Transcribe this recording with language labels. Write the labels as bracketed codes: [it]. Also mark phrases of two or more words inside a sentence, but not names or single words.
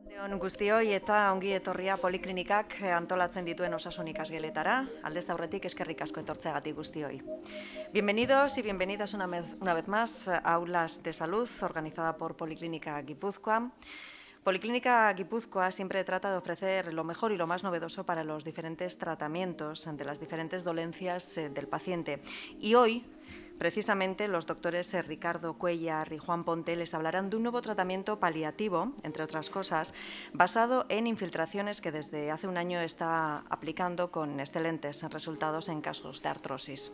[eu] on guztioi eta ongi etorria Poliklinikak antolatzen dituen osasun ikasgeletara. Aldez aurretik eskerrik asko etortzeagatik guztioi. [es] Bienvenidos y bienvenidas una vez más a Aulas de Salud, organizada por Policlínica Guipúzcoa. Policlínica Guipúzcoa siempre trata de ofrecer lo mejor y lo más novedoso para los diferentes tratamientos de las diferentes dolencias del paciente. Y hoy, precisamente, los doctores Ricardo Cuéllar y Juan Ponte les hablarán de un nuevo tratamiento paliativo, entre otras cosas, basado en infiltraciones que desde hace un año está aplicando con excelentes resultados en casos de artrosis.